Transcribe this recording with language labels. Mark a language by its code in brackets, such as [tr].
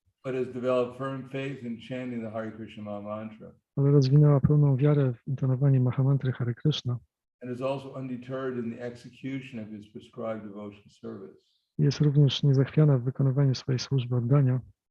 [en] But has developed firm faith in chanting the Hare Krishna Maha Mantra, [pl] ale rozwinęła pełną wiarę w intonowanie Mahamantry Hare Krishna. [en] and is also undeterred in the execution of his prescribed devotional service. [pl] Jest również niezachwiana w wykonywaniu swojej służby oddania.